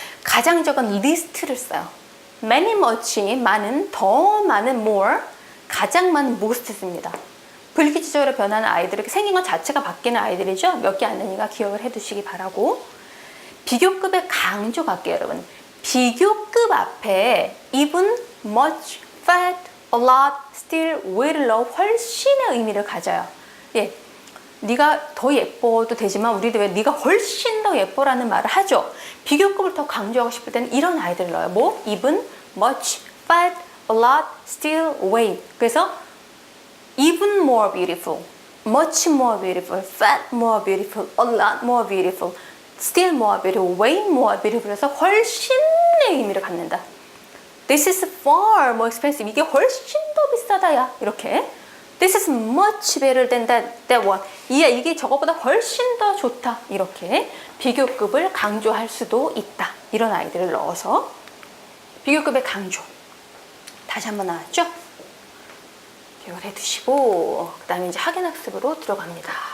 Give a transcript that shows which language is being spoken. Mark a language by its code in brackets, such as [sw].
[ko] 가장 적은 least를 써요. many, much 많은, 더 많은 more, 가장 많은 most 씁니다. 불규칙적으로 변하는 아이들, 생긴 것 자체가 바뀌는 아이들이죠. 몇 개 안 되니까 기억을 해두시기 바라고. 비교급의 강조 갈게요, 여러분. 비교급 앞에 even, much, fat, a lot, still, way, low 훨씬의 의미를 가져요. 예, 네가 더 예뻐도 되지만 우리도 왜 네가 훨씬 더 예뻐라는 말을 하죠. 비교급을 더 강조하고 싶을 때는 이런 아이들을 넣어요. 뭐? [en] even, much, fat, a lot, still, way. 그래서 even more beautiful, much more beautiful, fat more beautiful, a lot more beautiful, still more beautiful, way more beautiful [ko] 해서 훨씬의 의미를 갖는다. [en] This is far more expensive. [ko] 이게 훨씬 더 비싸다야. 이렇게. [en] This is much better than that one. [ko] 이게 저거보다 훨씬 더 좋다. 이렇게 비교급을 강조할 수도 있다. 이런 아이들을 넣어서 비교급의 강조. 다시 한번 나왔죠? 기억을 해두시고 그 다음에 이제 학연학습으로 들어갑니다.